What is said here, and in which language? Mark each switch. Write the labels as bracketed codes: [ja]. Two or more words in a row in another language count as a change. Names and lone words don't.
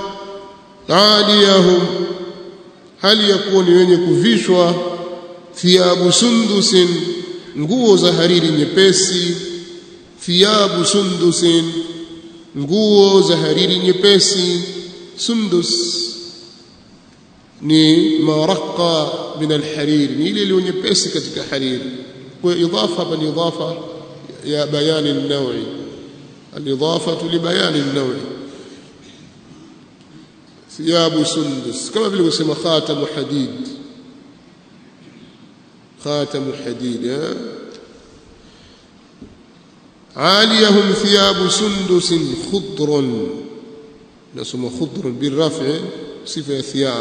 [sw] Aliyahum, hali ya kuwa ni wenye kuvishwa [ar] ثياب سندس, [sw] nguo za hariri nyepesi. [ar] ثياب سندس, [sw] nguo za hariri nyepesi. Sundus ni [ar] ما رق من الحرير, [sw] ni ile iliyo nyepesi katika hariri. Kwa idhafa hapa ni idhafa ya [ar] بيان النوع, الإضافة لبيان النوع. ثياب سندس, [sw] kama vile kusema [ar] خاتم حديد خاتم حديد. عاليهم ثياب سندس خضر, [sw] nasoma [ar] خضر بالرفع, [sw] sifa ya thiyab.